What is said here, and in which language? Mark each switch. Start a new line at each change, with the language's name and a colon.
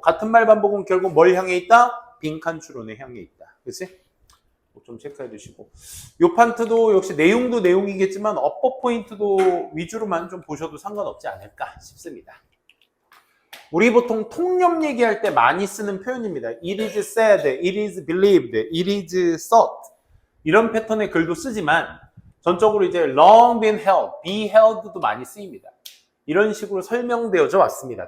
Korean: 같은 말 반복은 결국 뭘 향해 있다? 빈칸 추론에 향해 있다. 그치? 좀 체크해 두시고. 요 판트도 역시 내용도 내용이겠지만 어법 포인트도 위주로만 좀 보셔도 상관없지 않을까 싶습니다. 우리 보통 통념 얘기할 때 많이 쓰는 표현입니다.
English: It is said, it is believed, it is thought.
Korean: 이런 패턴의 글도 쓰지만 전적으로 이제
English: long been held, be held
Korean: 도 많이 쓰입니다. 이런 식으로 설명되어져 왔습니다.